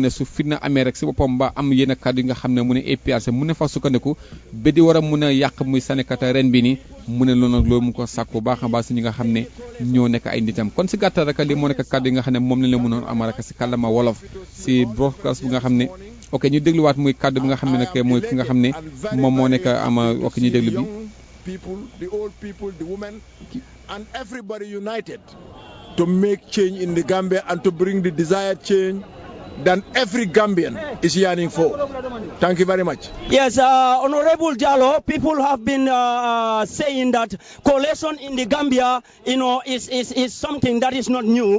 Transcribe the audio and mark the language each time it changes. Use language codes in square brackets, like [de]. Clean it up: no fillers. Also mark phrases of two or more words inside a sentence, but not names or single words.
[wo] ne su fitna amee rek si boppam ba am yenn kàddu yi nga xam ne mu ne APRC mu ne fa sukkandiku ba di war a mun a yàq muy sànnikata ren bi nii mu ne loolu nag loolu mu ko sàkku baax a baax si ñi nga xam ne ñoo nekk ay nitam kon si gàttal rek li moo nekk kàddu yi nga xam ne moom lañ la mënoon ama rek si kàllama wolof si broadcast bu nga xam ne ok ñu dégluwaat muy kàddu bi nga xam ne nag mooy ki nga xam ne moom moo nekk ama ok ñu déglu bi [en] people the old people the women and everybody united to make change in the Gambia and to bring the desired change that every Gambian is yearning for. Thank you very much. Yes, Honorable Jallo, people have been saying that coalition in the Gambia, is something that is not new.